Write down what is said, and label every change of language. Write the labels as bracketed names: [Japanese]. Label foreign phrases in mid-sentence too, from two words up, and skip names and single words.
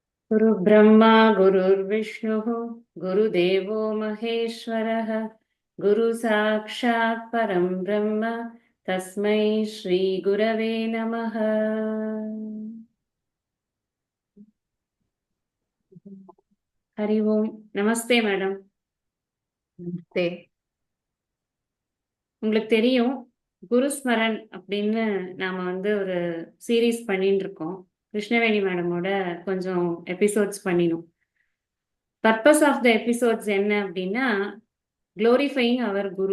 [Sanskrit] गुरु ब्रह्मा गुरुर्विष्णुः गुरुदेवो महेश्वरः गुरु साक्षात् परं ब्रह्म तस्मै श्री गुरवे नमः। हरि ओम। [Tamil] நமஸ்தே மேடம்। நமஸ்தே. உங்களுக்கு தெரியும், குருஸ்மரன் அப்படின்னு நாம ஒரு சீரீஸ் பண்ணிட்டு இருக்கோம். கிருஷ்ணவேணி மேடமோட கொஞ்சம் எபிசோட்ஸ் பண்ணினோம். [English] purpose of the episodes [Tamil] என்ன அப்படின்னா, [English] glorifying our [Tamil] குரு.